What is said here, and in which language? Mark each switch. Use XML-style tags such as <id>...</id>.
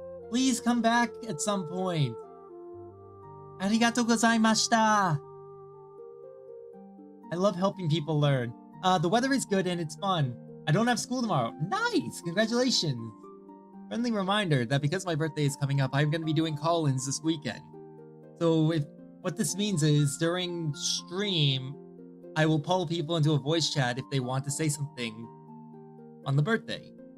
<en>Please come back at some point.</en> <ja>ありがとうございました。</ja> <en>I love helping people learn. The weather is good and it's fun. I don't have school tomorrow. Nice! Congratulations! Friendly reminder that because my birthday is coming up, I'm going to be doing call-ins this weekend. So what this means is during stream, I will poll people into a voice chat if they want to say something on the birthday.</en>